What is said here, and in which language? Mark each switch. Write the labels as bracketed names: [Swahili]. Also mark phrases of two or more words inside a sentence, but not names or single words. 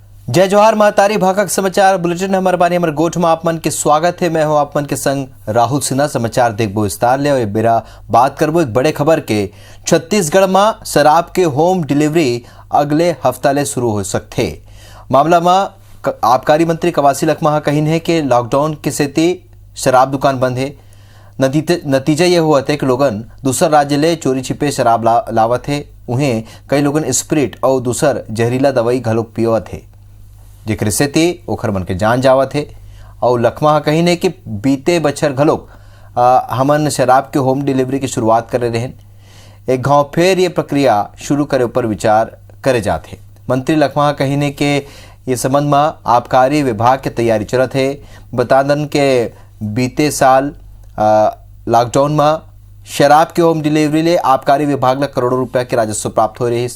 [Chhattisgarhi] जय जोहार महतारी भाकक समाचार बुलेटिन हमारे बानी हमारे गोठ में आप मन के स्वागत है। मैं हूं आप मन के संग राहुल सिन्हा। समाचार देखबो विस्तार ले और बेरा बात करबो एक बड़े खबर के। छत्तीसगढ़ में शराब के [English] home delivery [Chhattisgarhi] अगले हफ्ता ले शुरू हो सकते। मामला में आबकारी मंत्री कवासी लखमा कहीन है कि लॉकडाउन के सेती शराब दुकान बंद है। नतीजा ये हुआ था कि लोगन दूसर राज्य ले चोरी छिपे शराब लावत है। उन्हें कई लोगन स्प्रिट और दूसर जहरीला दवाई घलोक पियोत है, जेकर सेती ओखर मन के जान जावत है। और लखमा कही ने कि बीते बछर घलोक हमन शराब के [English] home delivery [Chhattisgarhi] की शुरुआत करे रहें। एक गांव फिर ये प्रक्रिया शुरू करे ऊपर विचार करे जाते। मंत्री लखमा कही ने कि ये संबंध में आबकारी विभाग की तैयारी चलत है। बता दन के बीते साल लॉकडाउन में शराब के [English] home delivery [Chhattisgarhi] ले आबकारी विभाग ला करोड़ों रुपया के राजस्व प्राप्त हो रही।